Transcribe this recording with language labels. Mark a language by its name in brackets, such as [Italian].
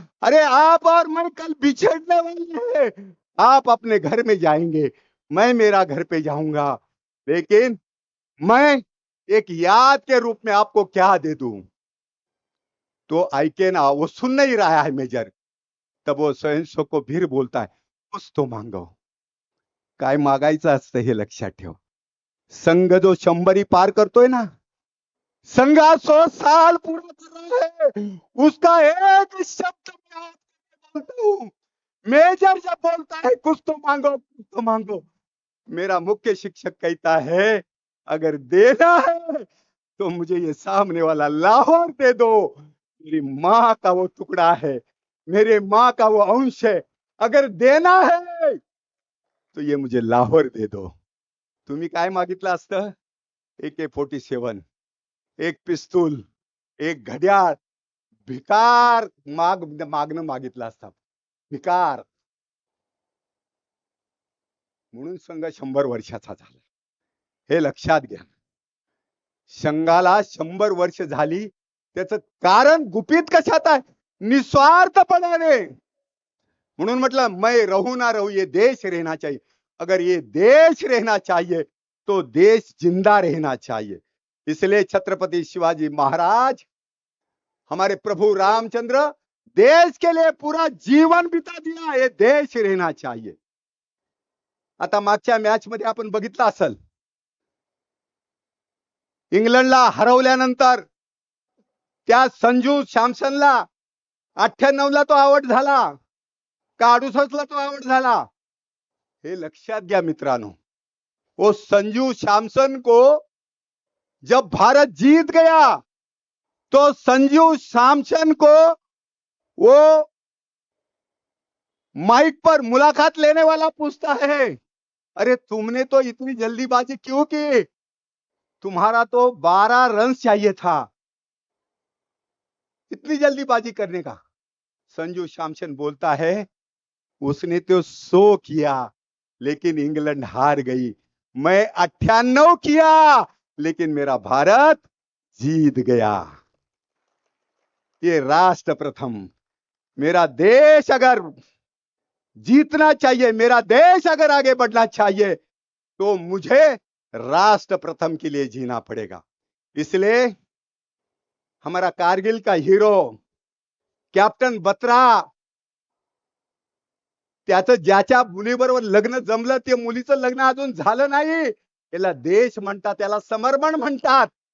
[Hindi] अरे आप और मैं कल बिछड़ने वाले हैं, आप अपने घर में जाएंगे, मैं मेरा घर पे जाऊंगा, लेकिन मैं एक याद के रूप में आपको क्या दे दूं। [Marathi] तो ऐके ना, [Hindi] वो सुन नहीं रहा है मेजर। तब वो स्वयंसेवक को फिर बोलता है कुछ तो मांगो। [Marathi] काय मागायचं असतं हे लक्षात ठेव। [Hindi] संघ जो [Marathi] 100 पार करतोय ना, [Hindi] संघ 100 साल पूरा कर रहा है, उसका एक शब्द मैं आपको बोलता हूं। मेजर जब बोलता है कुछ तो मांगो कुछ तो मांगो, मेरा मुख्य शिक्षक कहता है अगर देना है तो मुझे ये सामने वाला लाहौर दे दो। मेरी माँ का वो टुकड़ा है, मेरे माँ का वो अंश है, अगर देना है तो ये मुझे लाहौर दे दो। [Marathi] तुम्ही काय मागितलं असतं, AK-47, एक पिस्तूल, एक घड्याळ, भिकार मागणं मागितलं असतं, भिकार। म्हणून संघ 100 वर्षाचा झाला, हे लक्षात घ्या। संघाला 100 वर्ष झाली, त्याचं कारण गुपित कशात आहे, निस्वार्थपणाने। म्हणून म्हटलं [Hindi] मैं रहू ना रहू ये देश रहना चाहिए, अगर ये देश रहना चाहिए तो देश जिंदा रहना चाहिए। इसलिए छत्रपति शिवाजी महाराज, हमारे प्रभु रामचंद्र, देश के लिए पूरा जीवन बिता दिया, ये देश रहना चाहिए। [Marathi] आता मागच्या मॅच मध्ये आपण बघितलं असेल, इंग्लंडला हरवल्यानंतर त्या संजू सॅमसनला 98ला तो आउट झाला का 68ला तो आउट झाला, हे लक्षात घ्या मित्रांनो। [Hindi] वो संजू सैमसन को जब भारत जीत गया तो संजू सैमसन को वो माइक पर मुलाकात लेने वाला पूछता है अरे तुमने तो इतनी जल्दीबाजी क्यों की, तुम्हारा तो 12 रन चाहिए था, इतनी जल्दीबाजी करने का। संजू सैमसन बोलता है उसने तो 100 किया लेकिन इंग्लैंड हार गई, मैं 98 किया लेकिन मेरा भारत जीत गया। ये राष्ट्र प्रथम, मेरा देश अगर जीतना चाहिए, मेरा देश अगर आगे बढ़ना चाहिए तो मुझे राष्ट्र प्रथम के लिए जीना पड़ेगा। इसलिए हमारा कारगिल का हीरो कैप्टन बत्रा, [Marathi] त्याचं ज्याच्या मुलीबरोबर लग्न जमलं ते मुलीचं लग्न अजून झालं नाही, त्याला देश म्हणतात, त्याला समर्पण म्हणतात।